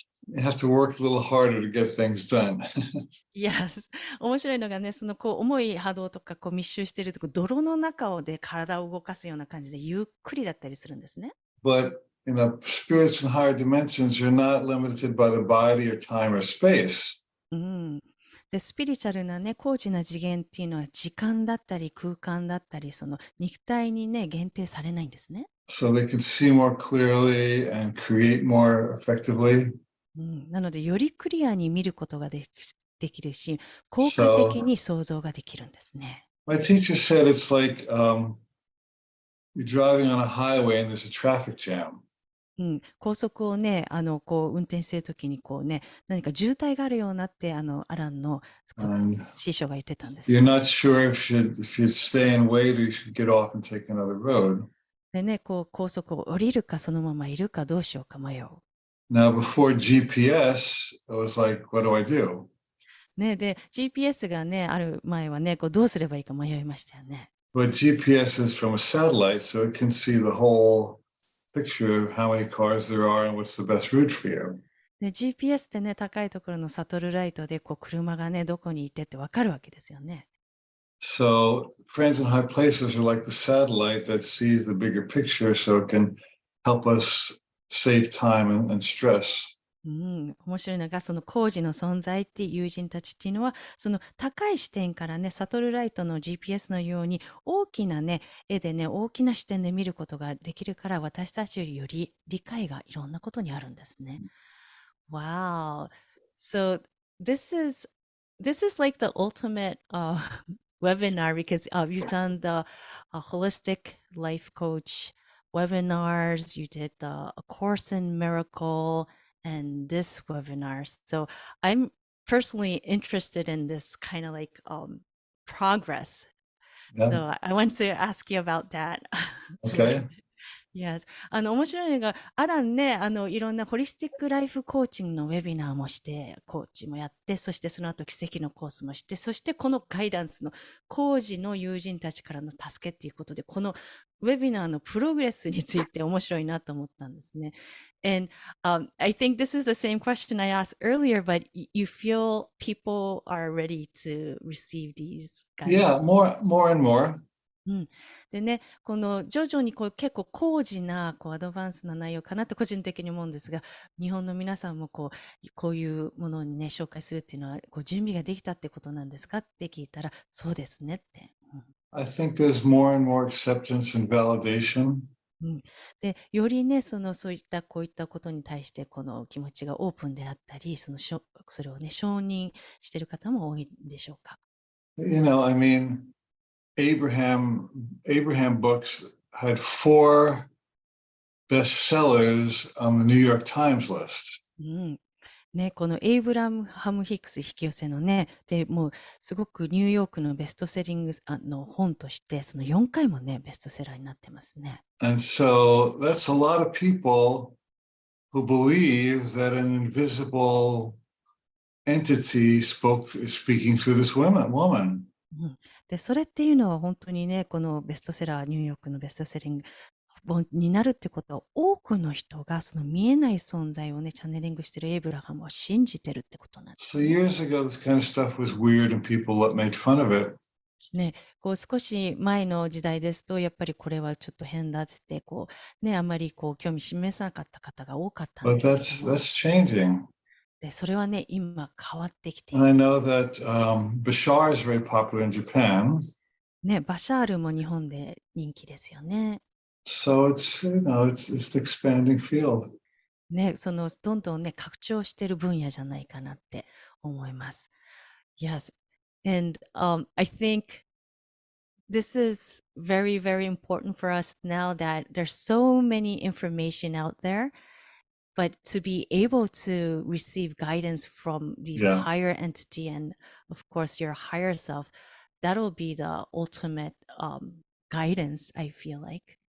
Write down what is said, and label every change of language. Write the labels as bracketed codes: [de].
[en] You have to work a little harder to get things done. [ja] いや、面白いのがね、そのこう重い波動とかこう密集してるとこ泥の中で体を動かすような感じでゆっくりだったりするんですね。 [en] But spirits in higher dimensions are not limited by the body or time or space. [ja] で、スピリチュアルなね、高次な次元っていうのは時間だったり空間だったり、その肉体にね、限定されないんですね。 [en] So they can see more clearly and create more effectively. [ja] なので、よりクリアに見ることができるし、効果的に想像ができるんですね。 [en] My teacher said it's like you're driving on a highway and there's a traffic jam. [ja] 高速をね、こう運転しているときにこうね、何か渋滞があるようなって、アランの師匠が言ってたんです [en] You're not sure if you stay and wait or you should get off and take another road. [ja] でね、こう高速を降りるかそのままいるかどうしようか迷う。 [en] Now, before GPS, it was like, what do I do? [ja] ね、で、GPS がね、ある前はね、こうどうすればいいか迷いましたよね。 [en] But GPS is from a satellite, so it can see the whole picture of how many cars there are and what's the best route for you. [ja] で、GPS ってね、高いところのサトルライトでこう車がね、どこにいてってわかるわけですよね。 [en] So friends in high places are like the satellite that sees the bigger picture, so it can help us save time and stress. [ja] 面白いのが、その工事の存在っていう友人たちっていうのは、その高い視点からね、サトルライトの GPS のように大きなね、絵でね、大きな視点で見ることができるから、私たちより理解がいろんなことにあるんですね。 [en] Wow. So this is like the ultimate webinar because you've done the holistic life coach webinars, you did a course in miracle, and this webinar. So I'm personally interested in this kind of like progress. Yeah. So I want to ask you about that. Okay. Yes. [ja] 面白いのが、アランね、いろんなホリスティックライフコーチングのウェビナーもして、コーチもやって、そしてその後奇跡のコースもして、そしてこのガイダンスの高次の友人たちからの助けっていうことで、このウェビナーのプログレスについて面白いなと思ったんですね。 [en] And I think this is the same question I asked earlier, but you feel people are ready to receive these guidance? Yeah, more and more. [ja] でね、この徐々にこう結構高次なこうアドバンスな内容かなと個人的に思うんですが、日本の皆さんもこういうものにね、紹介するっていうのはこう準備ができたってことなんですかって聞いたら、そうですねって。 [en] I think there's more and more acceptance and validation. [ja] で、よりね、そういったこういったことに対してこの気持ちがオープンであったり、それをね、承認している方も多いんでしょうか。 [en] I mean, Abraham books had 4 bestsellers on the New York Times list. [ja] ね、このエイブラハム・ヒックス引き寄せのね、でもうすごくニューヨークのベストセリングの本として、その4回もね、ベストセラーになってますね。 [en] And so that's a lot of people who believe that an invisible entity speaking through this woman. [ja] で、それっていうのは本当にね、このベストセラー、ニューヨークのベストセリング本になるってことは、多くの人がその見えない存在をね、チャネリングしてるエイブラハムを信じてるってことなんです [en] So [ja] ね。 [en] years ago, this kind of stuff was weird and people made fun of it. [ja] ね、こう少し前の時代ですと、やっぱりこれはちょっと変だって、こうね、あまりこう興味示さなかった方が多かったん [en] But [ja] ですけども、 [en] that's changing. [ja] で、それはね、今変わってきてい [en] And I [ja] る。 [en] know that Bashar is very popular in Japan. [ja] ね、バシャールも日本で人気ですよね。 [en] So it's the expanding field. [ja] ね、どんどんね、拡張してる分野じゃないかなって思います。 [en] Yes. And I think this is very, very important for us now that there's so many information out there, but to be able to receive guidance from these Yeah. higher entity and of course your higher self, that'll be the ultimate guidance, I feel like.